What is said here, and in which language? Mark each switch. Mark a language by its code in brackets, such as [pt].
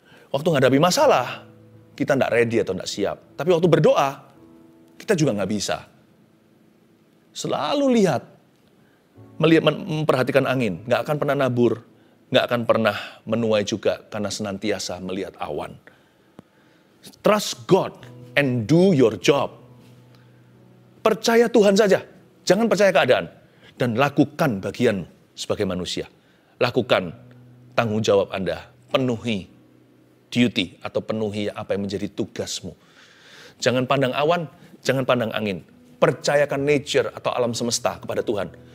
[id] Waktu menghadapi masalah, kita nggak ready atau nggak siap. Tapi waktu berdoa, kita juga nggak bisa. Selalu memperhatikan angin, nggak akan pernah nabur, nggak akan pernah menuai juga karena senantiasa melihat awan. [en] Trust God and do your job. [id] Percaya Tuhan saja, jangan percaya keadaan. Dan lakukan bagian sebagai manusia. Lakukan tanggung jawab Anda, penuhi duty atau penuhi apa yang menjadi tugasmu. Jangan pandang awan, jangan pandang angin. Percayakan nature atau alam semesta kepada Tuhan.